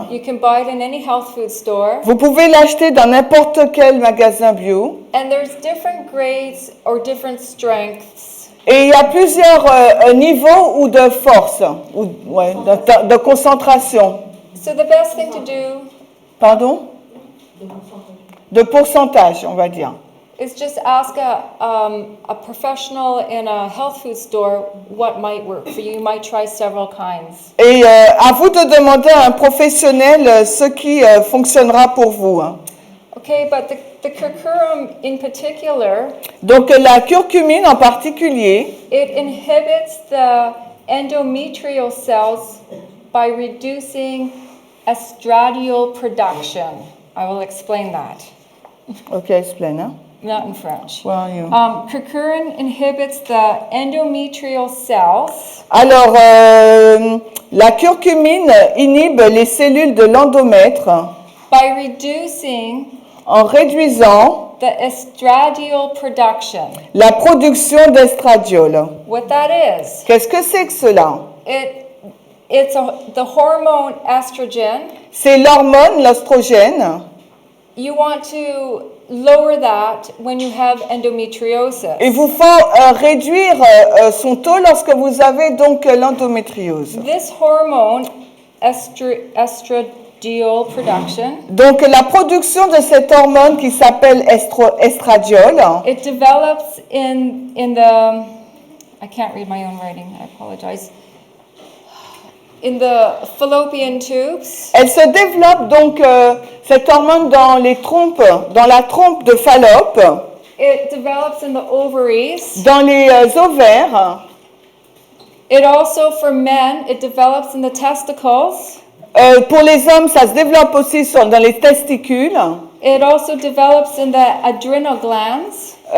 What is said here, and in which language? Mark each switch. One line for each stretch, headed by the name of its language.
English: You can buy it in any health food store.
French: Vous pouvez l'acheter dans n'importe quel magasin bio.
English: And there's different grades or different strengths.
French: Et il y a plusieurs niveaux ou de force, ou de concentration.
English: So the best thing to do
French: Pardon? De pourcentage, on va dire.
English: is just ask a professional in a health food store what might work for you. You might try several kinds.
French: Et à vous de demander à un professionnel ce qui fonctionnera pour vous.
English: Okay, but the curcumin in particular,
French: Donc la curcumine en particulier,
English: it inhibits the endometrial cells by reducing estradiol production. I will explain that.
French: ok, explain, hein?
English: Not in French. Where are you? Curcumin inhibits the endometrial cells
French: Alors, la curcumine inhibe les cellules de l'endomètre
English: by reducing
French: en réduisant
English: the estradiol production.
French: la production d'estradiol.
English: What that is,
French: Qu'est-ce que c'est que cela?
English: it's the hormone estrogen.
French: C'est l'hormone, l'oestrogène.
English: You want to lower that when you have endometriosis.
French: Il vous faut réduire son taux lorsque vous avez donc l'endométriose.
English: This hormone, estradiol production,
French: Donc la production de cette hormone qui s'appelle estradiol,
English: it develops in the, I can't read my own writing, I apologize. In the fallopian tubes,
French: elle se développe donc cette hormone dans la trompe de Fallope,
English: it develops in the ovaries.
French: dans les ovaires.
English: It also, for men, it develops in the testicles.
French: Pour les hommes, ça se développe aussi dans les testicules.
English: It also develops in the adrenal glands.